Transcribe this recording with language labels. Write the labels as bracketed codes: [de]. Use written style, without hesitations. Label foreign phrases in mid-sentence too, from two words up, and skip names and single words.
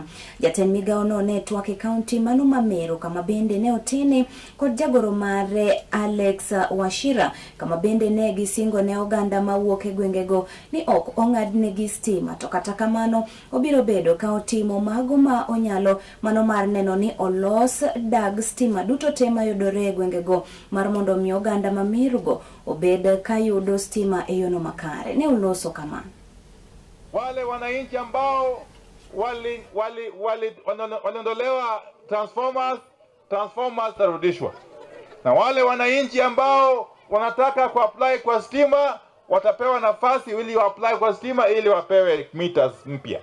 [luo] Jatend migao no ne twake county mano mamero kama bende ne otene kod jagoro mare Alex Wachira kama bende ne gisingo ne oganda mawuok e gwengego ni ok ong'adne gi stima to kata kamano obiro bedo ka otimo mago ma onyalo mano mar neno ni olos dag stima duto te mayudore e gwengego mar mondo mi oganda mamerugo obed ka yudo stima e yono makare. Ne oloso kama [sw] wale wananchi ambao waliondolewa transformers tarudishwa, na wale wananchi ambao wanataka kuapply kwa stima watapewa nafasi ili waapply kwa stima ili wapewe meters mpya.